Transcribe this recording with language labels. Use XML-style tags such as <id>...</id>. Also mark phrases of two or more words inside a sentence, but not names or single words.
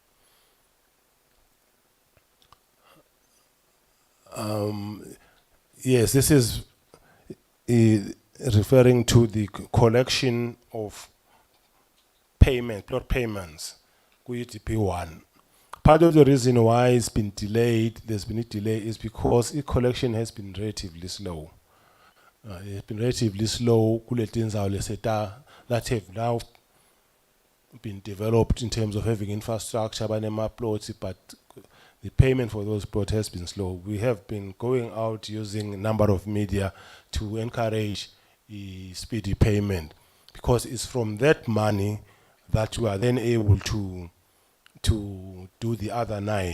<en>Yes, this is referring to the collection of plot payments, UDP1. Part of the reason why it's been delayed, there's been a delay, is because the collection has been relatively slow. It's been relatively slow.</en> <ss>Kule tindzawo leseta</ss> <en>that have now been developed in terms of having infrastructure, plots, but the payment for those plots has been slow. We have been going out using a number of media to encourage speedy payment, because it's from that money that we are then able to do the other 9.</en>